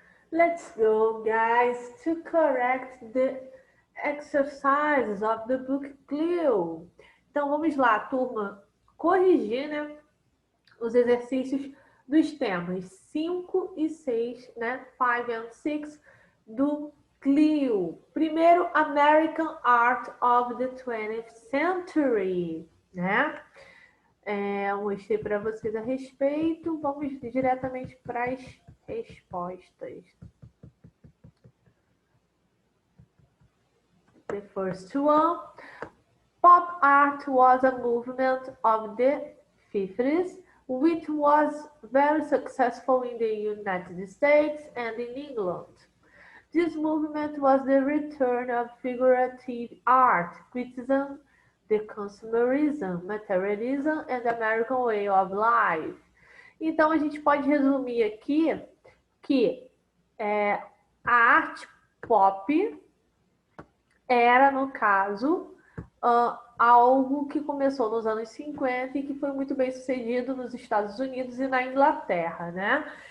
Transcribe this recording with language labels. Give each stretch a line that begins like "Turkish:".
English: Let's go, guys, to correct the exercises of the book Clio.
Portuguese: Então, vamos lá, turma, corrigir, né, os exercícios dos temas 5 e 6, né,
English: 5 and 6
Portuguese: do Clio. Primeiro,
English: American Art of the 20th Century, né?
Portuguese: Eu mostrei para vocês a respeito. Vamos diretamente para as respostas.
English: The first one, pop art was a movement of the 50s, which was very successful in the United States and in England. This movement was the return of figurative art, criticism, the consumerism, materialism, and the American way of life.
Portuguese: Então, a gente pode resumir aqui que a arte pop era, no caso, algo que começou nos anos 50 e que foi muito bem sucedido nos Estados Unidos e na Inglaterra, né?